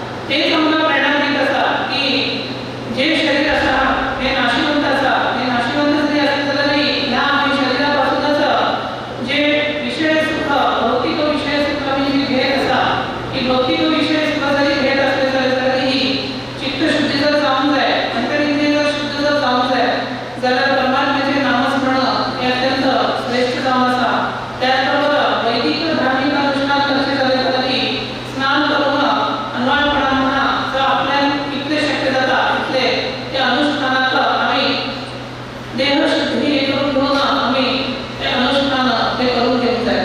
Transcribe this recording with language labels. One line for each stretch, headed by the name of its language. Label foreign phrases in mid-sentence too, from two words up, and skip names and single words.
Konkani: तेच आमकां प्रेरणा दीत आसा की जे शरीर आसा तें नाशिवंत आसा, तें नाशिवंत जरी आसलें तरी ह्या आमी शरिरा पासूनच जे विषय सुख, भौतिक विषय सुख आमी जी घेत आसा, ही भौतिक विषय सुख जरी घेत असले तरी चित्तशुद्धी जर जावंक जाय, अंतरिंद्रिय जर शुद्ध जर जावंक जाय जाल्यार परमात्म्याचें नामस्मरण हें अत्यंत श्रेष्ठ जावन आसा. त्याच बरोबर वैदिक धार्मीक अनुष्ठान करचे जाल्यार तरी स्नान करून अन्वयपणान म्हणा जर आपल्यान कितले शक्य जाता तितले ते अनुष्ठानाक आमी देहशुद्धी हे करून घेवन आमी ते अनुष्ठान ते करून घेवंक जाय.